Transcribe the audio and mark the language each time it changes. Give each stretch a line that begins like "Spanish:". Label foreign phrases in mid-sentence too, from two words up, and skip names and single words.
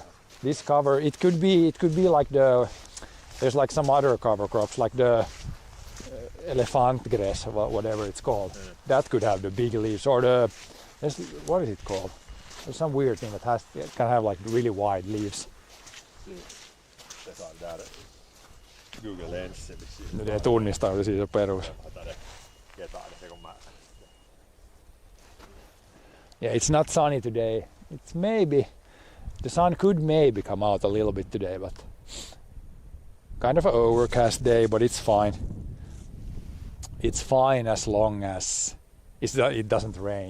English: This cover it could be like there's like some other cover crops like the elefantgräs or whatever it's called. That could have the big leaves or what is it called? There's some weird thing that can have like really wide leaves.
Finnish: Google Lens vissiin. Ne tunnistaa jo siitä perus.
English: Yeah, it's not sunny today. It's maybe the sun could maybe come out a little bit today, but kind of an overcast day, but it's fine. It's fine as long as it doesn't rain.